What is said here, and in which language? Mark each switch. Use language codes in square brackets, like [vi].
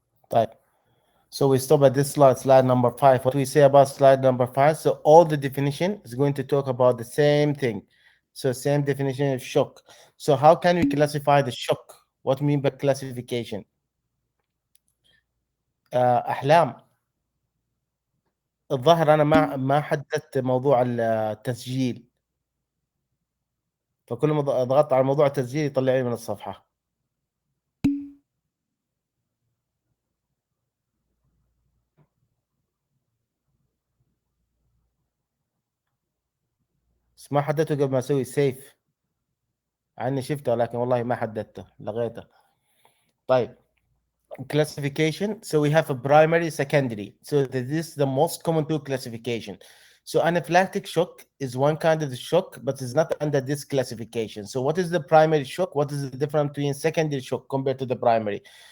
[ar] طيب [en] so we stop at this slide number 5. What we say about slide number 5, so all the definition is going to talk about the same thing. So same definition of shock. So how can we classify the shock? What mean by classification? [ar] احلام. الظاهر انا ما حددت موضوع التسجيل، فكل ما ضغطت على موضوع التسجيل يطلع لي من الصفحه. بس ما حددته قبل ما اسوي سيف، عني شفته لكن والله ما حددته لغيته. طيب [en] classification. So we have a primary, secondary. So this is the most common two classification. So anaphylactic shock is one kind of the shock, but it's not under this classification. So what is the primary shock? What is the difference between secondary shock compared to the primary?